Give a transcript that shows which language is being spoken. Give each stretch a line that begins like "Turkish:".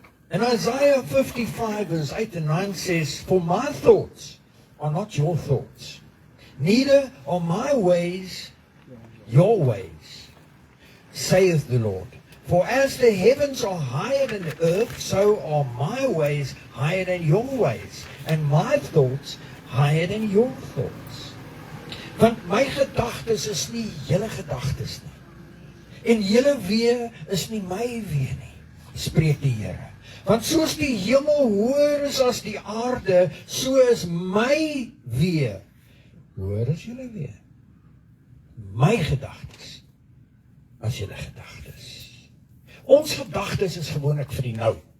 English: And Isaiah 55 verse 8 and 9 says, "For my thoughts are not your thoughts, neither are my ways your ways, saith the Lord. For as the heavens are higher than the earth, so are my ways higher than your ways, and my thoughts higher than your thoughts."
Afrikaans: Want my gedagtes is nie julle gedagtes nie. En julle weë is nie my weë nie, spreek die Here. Want soos die hemel hoër is as die aarde, so is my weë hoër as julle weë. My gedagtes as julle gedagtes. Ons gedagtes is gewoonlik vir die nou.